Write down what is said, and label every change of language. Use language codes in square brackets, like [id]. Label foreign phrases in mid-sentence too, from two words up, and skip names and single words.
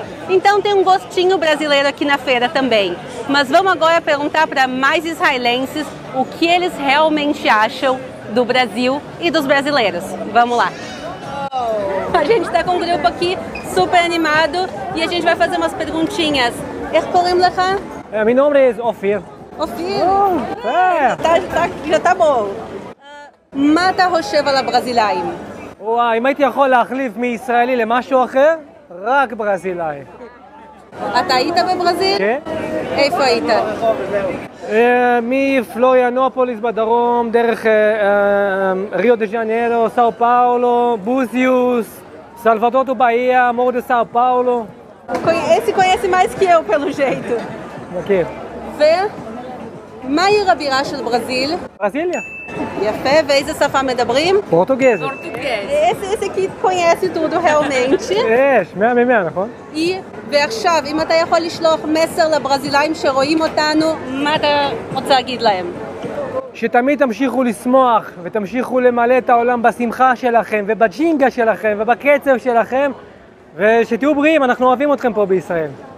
[pt] Então tem um gostinho brasileiro aqui na feira também. Mas vamos agora perguntar para mais israelenses o que eles realmente acham do Brasil e dos brasileiros. Vamos lá. A gente está com um grupo aqui super animado e a gente vai fazer umas perguntinhas. [he] איך קוראים לך? [pt] meu nome é אופיר. [he] אופיר? [pt] já tá bom. [he] מה אתה חושב על הברזילאים? אם הייתי יכול להחליף מישראלי למשהו אחר, רק ברזילאי. אתה היית בברזיל? כן. איפה היית? מפלוריאנופוליס בדרום, דרך ריו דה ז'ניירו, סאו פאולו, בוזיוס, סלבדור דו באיה, מור דה סאו פאולו. [pt] Esse conhece mais que eu, pelo jeito. Ok. [he] ומה עיר הבירה של ברזיל? ברזיליה. יפה, ואיזה שפה מדברים? פורטוגזית. [pt] Esse aqui conhece tudo realmente. [he] יש, 100 מ-100, נכון? ועכשיו, אם אתה יכול לשלוח מסר לברזילאים שרואים אותנו, מה אתה רוצה להגיד להם? שתמיד תמשיכו לשמוח ותמשיכו למלא את העולם בשמחה שלכם ובג'ינגה שלכם ובקצב שלכם ושתהיו בריאים, אנחנו אוהבים אתכם פה בישראל.